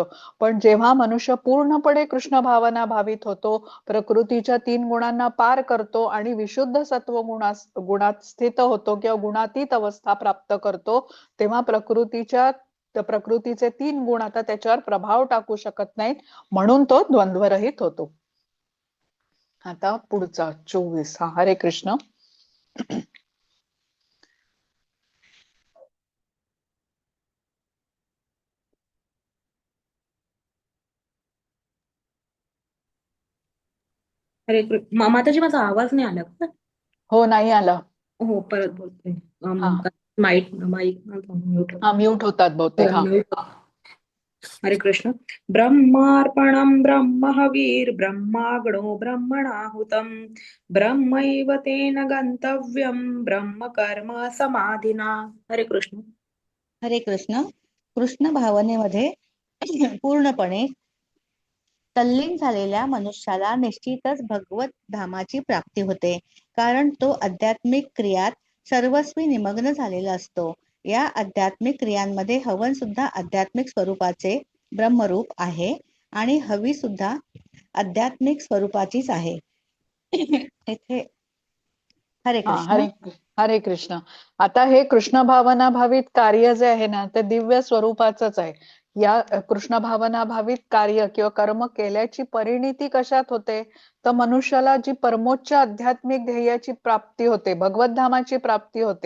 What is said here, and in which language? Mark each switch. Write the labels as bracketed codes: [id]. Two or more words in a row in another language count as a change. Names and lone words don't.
[mr] पण जेव्हा मनुष्य पूर्णपणे कृष्ण भावना भावित होतो, प्रकृतीच्या 3 गुणांना पार करतो आणि विशुद्ध सत्व गुणात स्थित होतो किंवा गुणातीत अवस्था प्राप्त करतो, तेव्हा प्रकृतीचे 3 गुण आता त्याच्यावर प्रभाव टाकू शकत नाहीत, म्हणून तो द्वंद्वरहित होतो. आता पुढचा 24. हरे कृष्ण. हरे कृष्ण. माताजी, माझा आवाज नाही आला का? हो, नाही आला. हो, परत बोलते. हा माईक माईक म्यूट हा, म्यूट होतात बहुतेक. हा. हरे कृष्ण. [sa] ब्रह्मार्पणं ब्रह्महविर्ब्रह्माग्नो ब्रह्मणाहुतं ब्रह्मैव तेन गन्तव्यं ब्रह्म कर्म समाधिना. [mr] हरे कृष्ण. हरे कृष्ण. कृष्ण भावनेमध्ये पूर्णपणे तल्लीन झालेल्या मनुष्याला निश्चितच भगवत धामाची प्राप्ती होते, कारण तो आध्यात्मिक क्रियात सर्वस्वी निमग्न झालेला असतो. या आध्यात्मिक क्रियांमध्ये हवन सुद्धा आध्यात्मिक स्वरूपाचे ब्रह्मरूप आहे आणि हवी सुद्धा आध्यात्मिक स्वरूपाचीच आहे. इथे हरे हा, कृष्ण. हरे कृष्ण. आता हे कृष्ण भावना भावित कार्य जे आहे ना, ते दिव्य स्वरूपाचंच आहे. या कृष्ण भावना भावित कार्य किंवा कर्म केल्याची परिणिती कशात होते? तर मनुष्याला जी परमोच्च आध्यात्मिक ध्येयाची प्राप्ती होते, भगवत धामाची प्राप्ती होते.